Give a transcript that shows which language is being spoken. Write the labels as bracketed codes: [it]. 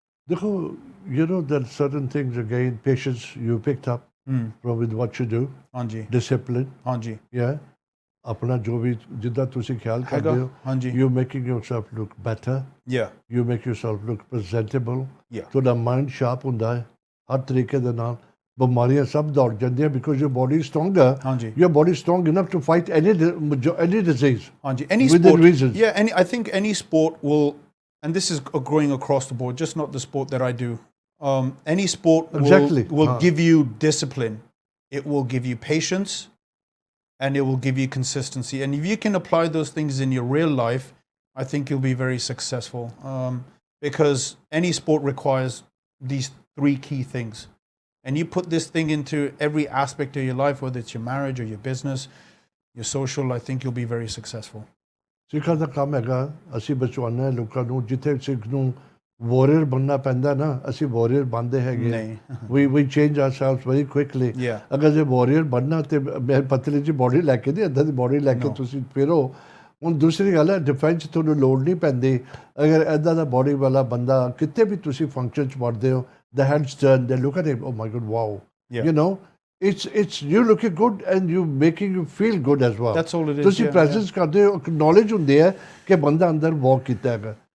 [en] Dekho, there are certain things, again, patience you picked up from with what you do, [pa] Hanji. [en] discipline, [pa] Hanji. yeah. अपना जो भी जिद्दा तुसी ख्याल करते हो, Hanji. [en] you're making yourself look better, Yeah. you make yourself look presentable, Yeah. [pa] ਤੁਹਾਡਾ mind sharp ਹੁੰਦਾ ਹੈ ਹਰ ਤਰੀਕੇ ਦੇ ਨਾਲ। ਬਿਮਾਰੀਆਂ ਸਭ ਦੌੜ ਜਾਂਦੀਆਂ [en] because your body is stronger. [pa] Hanji. [en] Your body is strong enough to fight any disease. [pa] Hanji. Any [en] Within sport. reasons. Yeah, I think any sport will, and this is growing across the board, just not the sport that I do. Any sport will give you discipline. It will give you patience. And it will give you consistency. And if you can apply those things in your real life, I think you'll be very successful. Because any sport requires these three key things. And you put this thing into every aspect of your life, whether it's your marriage or your business, your social, I think you'll be very successful. [pa] ਸਿੱਖਾਂ ਦਾ ਕੰਮ ਹੈਗਾ, ਅਸੀਂ ਬਚਵਾਉਣਾ ਲੋਕਾਂ ਨੂੰ। ਜਿੱਥੇ ਸਿੱਖ ਨੂੰ warrior ਬਣਨਾ ਪੈਂਦਾ ਨਾ, ਅਸੀਂ ਵਾਰੀਅਰ ਬਣਦੇ ਹੈਗੇ। ਨਹੀਂ। [en] we change ourselves very quickly. Yeah. [pa] ਅਗਰ ਜੇ ਵਾਰੀਅਰ ਬਣਨਾ ਤੇ ਮੈਂ ਪਤਲੀ ਜੀ ਬੋਡੀ ਲੈ ਕੇ ਨਹੀਂ, ਇੱਦਾਂ ਦੀ ਬੋਡੀ ਲੈ ਕੇ ਤੁਸੀਂ ਫਿਰੋ। ਹੁਣ ਦੂਸਰੀ ਗੱਲ ਹੈ, ਡਿਫੈਂਸ ਤੁਹਾਨੂੰ ਲੋੜ ਨਹੀਂ ਪੈਂਦੀ। ਅਗਰ ਇੱਦਾਂ ਦਾ ਬੋਡੀ ਵਾਲਾ ਬੰਦਾ ਕਿਤੇ ਵੀ ਤੁਸੀਂ ਫੰਕਸ਼ਨ 'ਚ ਵੜਦੇ ਹੋ, [en] the heads turn, they look at him, oh my God, wow. Yeah. It's you looking good and you making you feel good as well. That's all it is. [pa] ਤੁਸੀਂ ਪ੍ਰੈਜ਼ੈਂਸ ਕਰਦੇ ਹੋ, ਨੌਲੇਜ ਹੁੰਦੀ ਹੈ ਕਿ ਬੰਦਾ ਅੰਦਰ ਵਾਕ ਕੀਤਾ ਹੈਗਾ।